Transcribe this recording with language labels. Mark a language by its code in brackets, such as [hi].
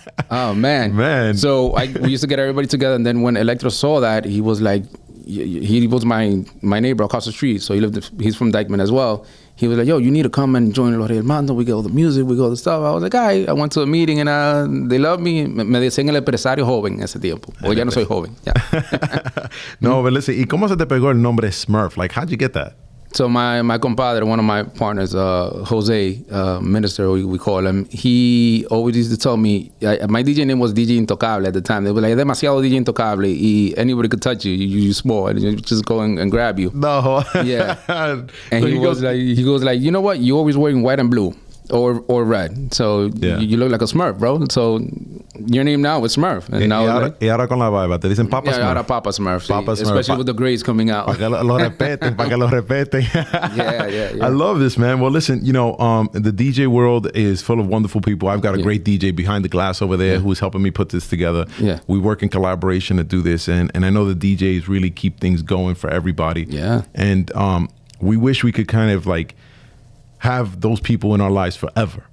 [en] Oh, man. So we used to get everybody together. And then when Electro saw that, he was like, he was my neighbor across the street. So he's from Dyckman as well. He was like, yo, you need to come and join Los Reyes del Mando. We get all the music, we get all the stuff. I was like, I went to a meeting and they love me. [es] Me decían el empresario joven ese tiempo. Hoy ya no soy joven. Yeah. [en] No, but listen, [es] ¿y cómo se te pegó el nombre Smurf? [en] Like, how'd you get that? So my compadre, one of my partners, Jose, Minister, we call him, he always used to tell me, my DJ name was DJ Intocable at the time. They were like, [es] demasiado [en] DJ Intocable. Anybody could touch you. You're small. And you just go and grab you. No. Yeah. And So he goes like, you know what? You're always wearing white and blue or red. So you look like a Smurf, bro. So your name now is Smurf. And now [es] y ahora con la barba, te dicen Papa Smurf. ahora Papa Smurf. Papa Sí. [en] Smurf. Especially with the grades coming out. [es] Para que lo respeten, para que lo respeten. [en] Yeah. I love this, man. Well, listen, the DJ world is full of wonderful people. I've got a great DJ behind the glass over there who's helping me put this together. Yeah. We work in collaboration to do this, and I know the DJs really keep things going for everybody. Yeah. And we wish we could kind of like have those people in our lives forever.